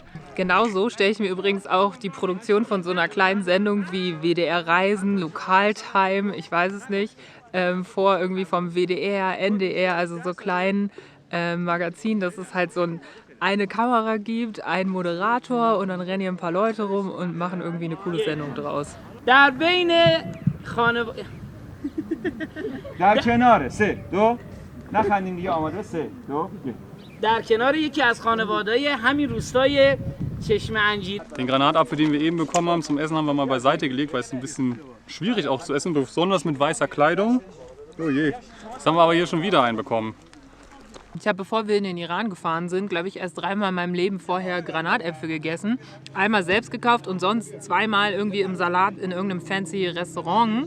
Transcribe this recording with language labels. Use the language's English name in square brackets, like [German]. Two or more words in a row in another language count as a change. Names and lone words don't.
[German] Genauso stelle ich mir übrigens auch die Produktion von so einer kleinen Sendung wie WDR Reisen, Lokaltime, ich weiß es nicht, vor, irgendwie vom WDR, NDR, also so kleinen Magazin, dass es halt so eine Kamera gibt, einen Moderator und dann rennen hier ein paar Leute rum und machen irgendwie eine coole Sendung draus. [Persian] در بین خانواده در کناره 3 2 نخندیم دیگه آماده 3 2 در کنار یکی از خانواده‌های همین روستای چشم انجیر. [German] Den Granatapfel, den wir eben bekommen haben zum Essen, haben wir mal beiseite gelegt, weil es ein bisschen schwierig auch zu essen, besonders mit weißer Kleidung. Oh je. Jetzt haben wir aber hier schon wieder einen bekommen. Ich habe, bevor wir in den Iran gefahren sind, glaube ich, erst 3-mal in meinem Leben vorher Granatäpfel gegessen. Einmal selbst gekauft und sonst 2-mal irgendwie im Salat in irgendeinem fancy Restaurant.